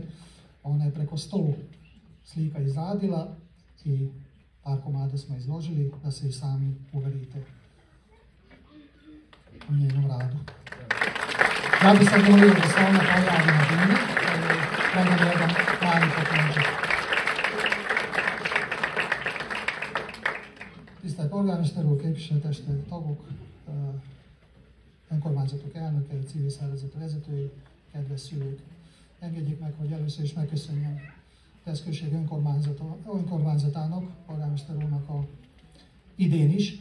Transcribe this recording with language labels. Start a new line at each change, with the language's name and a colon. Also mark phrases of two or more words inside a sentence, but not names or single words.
Serbian: Ona je preko 100 slika izradila i par komada smo izložili da se i sami uverite u njenom radu. Ja bih sad molio da se ona pojavi na bini, predam jedan mali poklončak.
Hungarian: Tisztelt polgármester, képviselőtestület tagok, önkormányzatok elnökei, civil szervezet vezetői, kedves szülők. Engedjék meg, hogy először is megköszönjem Tesz község önkormányzatának, polgármester úrnak idén is.